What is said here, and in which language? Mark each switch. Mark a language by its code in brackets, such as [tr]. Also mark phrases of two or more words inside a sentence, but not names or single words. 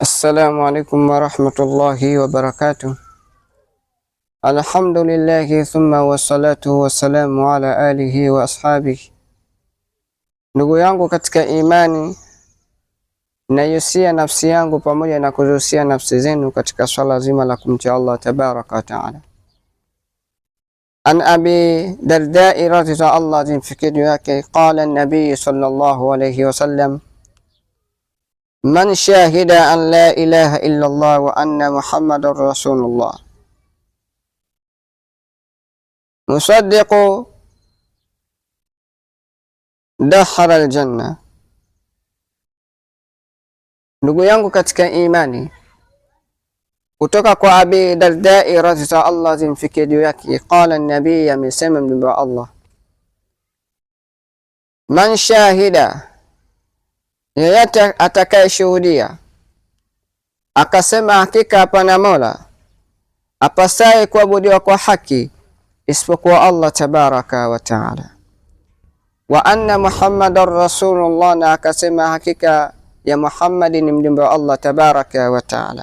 [ar] السلام عليكم ورحمة الله وبركاته. الحمد لله ثم والصلاة والسلام على آله وأصحابه. [sw] Ndugu yangu katika imani, nayusia nafsi yangu pamoja na kuzusia nafsi zenu katika swala zima la kumcha [ar] الله تبارك وتعالى. عن أبي الدرداء رضي الله عنه [sw] fikiri yake, [ar] قال النبي صلى الله عليه وسلم من شهد أن لا إله إلا الله وأن محمدا رسول الله مصدقا دخل الجنة. [sw] Ndugu yangu katika imani, kutoka kwa Abi Darda'i [ar] رضي الله عنه [sw] zimfikie juu yake, [ar] قال النبي, [sw] amesema mjumbe wa Allah, [ar] من شهد, [sw] yeyote atakayeshuhudia akasema hakika hapana mola apasaye kuabudiwa kwa haki isipokuwa [ar] الله تبارك وتعالى, وأن محمدا رسول الله, [sw] na akasema hakika ya Muhammadi ni mjumbe wa [ar] الله تبارك وتعالى.